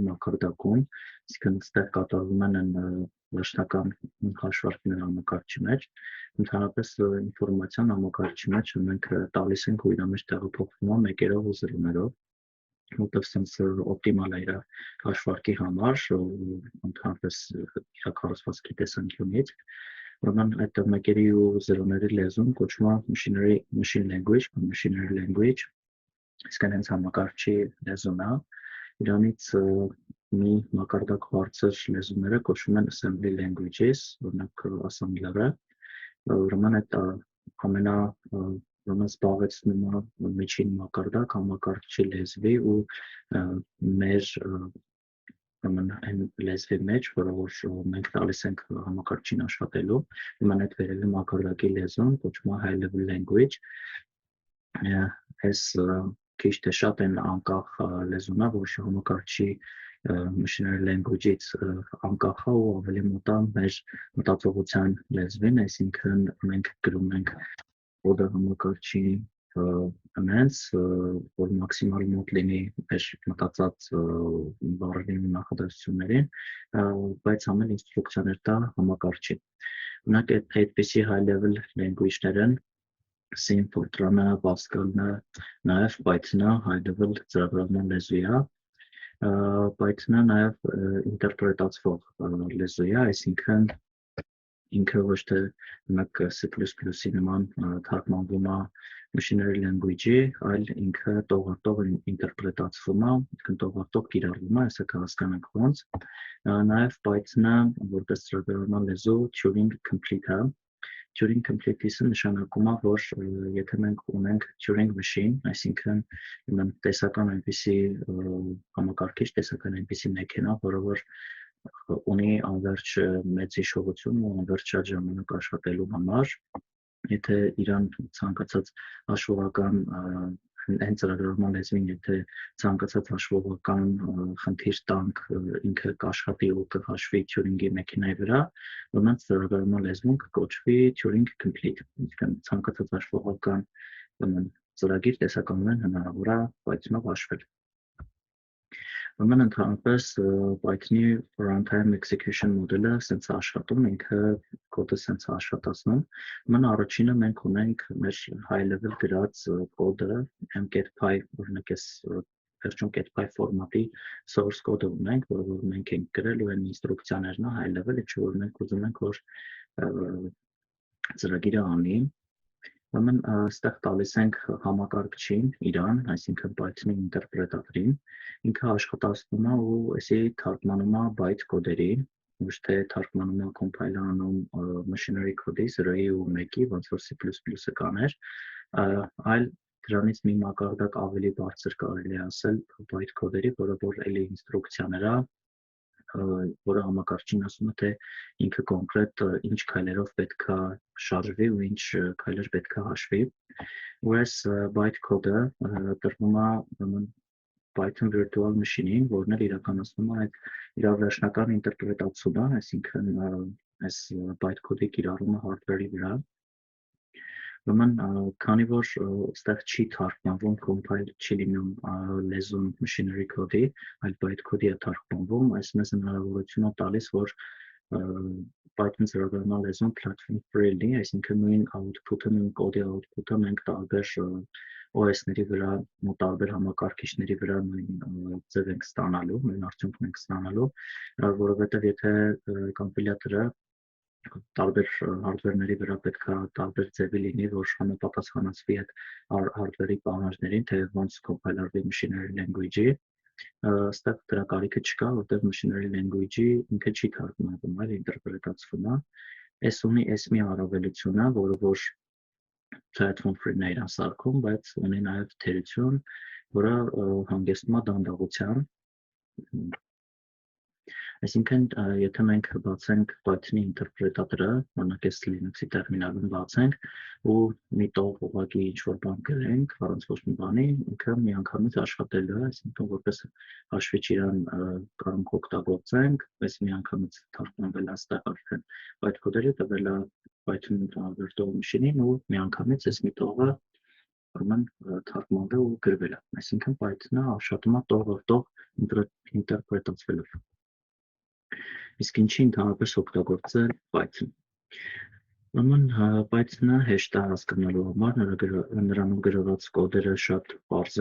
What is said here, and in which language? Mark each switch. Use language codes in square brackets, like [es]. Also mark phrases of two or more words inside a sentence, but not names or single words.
[hy] մակարդակում, այսինքն այստեղ կատարվում են վերջնական հաշվարկները համակարգչի մեջ, ընդհանրապես ինֆորմացիան համակարգչի մեջ մենք տալիս ենք ու իր մեջ տեղափոխվում է մեկերով ու զրոներով, որտեղ sense օպտիմալ է իր հաշվարկի համար, ընդհանրապես իր կառուցվածքի տեսանկյունից, ուրեմն այդ մեկերի ու զրոների լեզուն կոչվում է [en] machine language, [hy] իսկ հենց համակարգչի լեզուն է, իրանից մի մակարդակ բարձր լեզուները կոչվում են [en] assembly languages, [hy] օրինակ assembler-ը, ուրեմն այդ ուրեմն զբաղեցնում է միջին մակարդակ համակարգչի լեզվի ու մեր այն լեզվի մեջ, որը որ մենք տալիս ենք համակարգչին աշխատելու, ուրեմն այդ վերևի մակարդակի լեզուն կոչվում է [en] high level language, [hy] այս քիչ թե շատ այն անկախ լեզուն է, որ համակարգչի [en] machinery language- [hy] ից անկախ է ու ավելի մոտ է մեր մտածողության լեզվին, այսինքն մենք գրում ենք կոդը համակարգչի այնց, որ մաքսիմալ մոտ լինի մեր մտածած բառերին ու նախադասություններին, բայց ամեն ինստրուկցիաներ տա համակարգչին։ Օրինակ այդպիսի [en] high level language- [hy] ներ են C, Fortran-ը, Pascal-ը, նաև Python-ը [en] high level [hy] ծրագրավորման լեզու է, Python-ը նաև ինտերպրետացվող լեզու է, այսինքն ինքը ոչ թե մենակ C++-ի նման թարգմանվում է [en] machinery language- [hy] ի, այլ ինքը տողարտող ինտերպրետացվում է, տողարտող կիրառվում է, այսա կհասկանանք ոնց, նաև Python-ը որպես ծրագրավորման լեզու [en] Turing complete [hy] է, [en] Turing complete- [hy] ը նշանակում է, որ եթե մենք ունենք [en] Turing machine, [hy] այսինքն տեսական այնպիսի համակարգիչ, տեսական այնպիսի մեքենա, որը որ ունի անվերջ մեծ հիշողություն ու անվերջ շատ ժամանակ աշխատելու համար, եթե իրան ցանկացած հաշվողական այն ծրագրավորման լեզվին, եթե ցանկացած հաշվողական խնդիր տանք, ինքը կաշխատի ու կհաշվի Turing-ի մեքենայի վրա, ուրեմն ծրագրավորման լեզվում կկոչվի [en] Turing complete, [hy] այսինքն ցանկացած հաշվողական ծրագիր տեսականորեն հնարավոր է Python-ով հաշվել։ Ուրեմն ընդհանրապես Python-ի [en] runtime execution [hy] մոդելը սենց է աշխատում, ինքը կոդը սենց է աշխատացնում, ուրեմն առաջինը մենք ունենք մեր [en] high level [hy] գրած կոդը, mget.py, օրինակ այս վերջում get.py ֆորմատի [en] source code- [hy] ը ունենք, որը որ մենք ենք գրել ու այն ինստրուկցիաներն է high level, ինչ որ մենք ուզում ենք, որ ծրագիրը անի, ուրեմն այստեղ տալիս ենք համակարգչին իրան, այսինքն Python-ի ինտերպրետատորին, ինքը աշխատացնում է ու այսի թարգմանում է byte կոդերի, ոչ թե թարգմանում է compile անում [en] machinery code- [hy] ի 0-ի ու 1-ի, ոնց որ C++-ը կաներ, այլ դրանից մի մակարդակ ավելի բարձր կարելի է ասել byte կոդերի, որը որ էլի ինստրուկցիաներ է, որը համակարգչին ասում է, թե ինքը կոնկրետ ինչ քայլերով պետք է շարժվի ու ինչ քայլեր պետք է հաշվի, ու այս bytecode-ը տրվում է ուրեմն [en] Python virtual machine- [hy] ին, որն էլ իրականացնում է այդ իրավաշնական ինտերպրետացիոնը, այսինքն այս bytecode-ի կիրառումը hardware-ի վրա։ Ուրեմն քանի որ այստեղ չի թարգմանվում compile չի լինում լեզուն [en] machinery code- [hy] ի, այլ bytecode-ի է թարգմանվում, այս մեզ հնարավորություն է տալիս, որ Python ծրագրական լեզուն [en] platform free [hy] լինի, այսինքն նույն output-ը, նույն կոդի output-ը մենք տարբեր OS-ների վրա, տարբեր համակարգիչների վրա նույն ձև ենք ստանալու, նույն արդյունքն ենք ստանալու, որովհետև եթե կոմպիլյատորը տարբեր hardware-ների վրա պետք է տարբեր ձևի լինի, որ համապատասխանեցվի այդ hardware-ի պահանջներին, թե ոնց compile-արվի [en] machinery language- [hy] ի, այստեղ դրա կարիքը չկա, որտեղ [en] machinery language- [hy] ի ինքը չի թարգմանվում, այլ ինտերպրետացվում է։ Այս ունի մի առավելությունը, որը որ [en] platform free- [hy] ն է իրան սարքում, բայց ունի նաև թերություն, որը հանգեցնում է դանդաղության։ Այսինքն, եթե մենք բացենք Python-ի ինտերպրետատորը, օրինակ այս Linux-ի տերմինալում բացենք ու մի տող ուղղակի ինչ-որ բան գրենք, առանց ոչ մի բանի, ինքը միանգամից աշխատելու է, այսինքն որպես հաշվիչ իրան կարող օգտագործենք, այս միանգամից թարգմանվել է այստեղ արդեն bytecode-ը տվել է [en] Python virtual machine- [hy] ին ու միանգամից այս մի տողը ուրեմն թարգմանվել ու գրվել է։ Այսինքն Python-ը աշխատում է տող առ տող ինտերպրետացվելով։ Իսկ ինչի ընդհանրապես օգտագործել Python։ Ուրեմն Python-ը հեշտ է հասկանալու համար, նրանում գրված կոդերը շատ պարզ